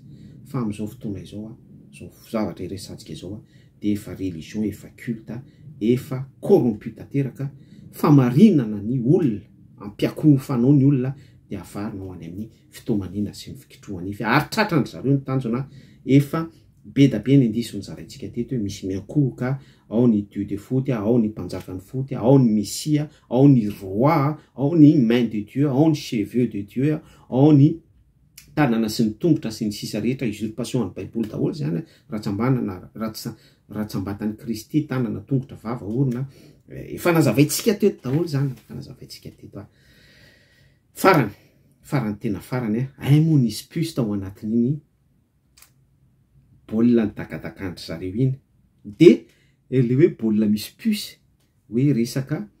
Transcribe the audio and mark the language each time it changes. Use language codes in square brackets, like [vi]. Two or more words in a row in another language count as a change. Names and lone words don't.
[mg] Fa amin'izao fotoana izao, zao zavatra iresantsika izao de efa religion, efa culte, efa corrompu tanteraka, famarinana ny olona, ampiakofanao ny olona, de avarina ho any amin'ny fitomanina sy ny fikitrohany ify, ary tratrany zareo ny tanjona efa be da be ny indiso ny zaraintsika teto hoe misy miankohoka, ao ny [fr] dieu de foot, [mg] ao ny mpanjaka ny foot, ao ny messia, ao ny roi, ao ny [fr] main de dieu, [mg] ao ny [fr] cheveux de dieu, [mg] ao ny tanana sy ny tongotra sy ny sisa rehetra, usurpation ny baiboly daholo zany, ratsambanana ratsambatany Kristy, tanana tongotra vava orona, efa nazavaintsika teto daholo zany, efa nazavaintsika teto. Farany tena farany, ay moa nisy puce tao anatin'iny baolina ny takatakahandry zareo iny, de le hoe baolina misy puce, hoe resaka